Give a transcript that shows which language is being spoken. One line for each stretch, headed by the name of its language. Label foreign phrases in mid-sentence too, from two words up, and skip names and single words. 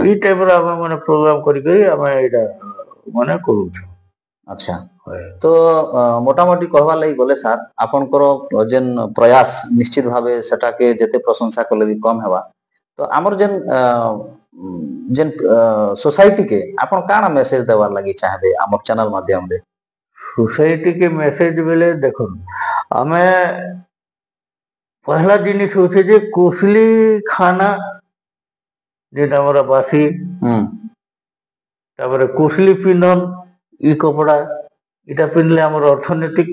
Sambalpuri: ଇ ଟାଇପର ଆମେ ମାନେ ପ୍ରୋଗ୍ରାମ କରିକରି ଆମେ ଏଇଟା ମାନେ କରୁଛୁ। ଆଚ୍ଛା ତ ମୋଟାମୋଟି କହିବାର୍ ଲାଗି ଗଲେ ସାର୍ ଆପଣଙ୍କର ଯେନ୍ ପ୍ରୟାସ ନିଶ୍ଚିତ ଭାବେ ସେଟାକେ ଯେତେ ପ୍ରଶଂସା କଲେ ବି କମ୍ ହେବା। ତ ଆମର ଯେନ୍ সোসাইটি কে ଆପଣ କାଣା ମେସେଜ ଦେବାର୍ ଲାଗି ଚାହିଁବେ ଆମର ଚ୍ୟାନେଲ ମାଧ୍ୟମରେ? ସୋସାଇଟି କେ ମେସେଜ ବେଲେ ଦେଖୋ ହମେ ପହେଲା ଜିନିସ ହଉଚେ ଜେ କୋସଲୀ ଖାନା ଜେଟା ହମର ବାସୀ ତାପର କୋସଲୀ ପିନ୍ଧନ ଇ କପଡ଼ା ଇଟା ପିନ୍ଧଲେ ହମର ଅର୍ଥନୈତିକ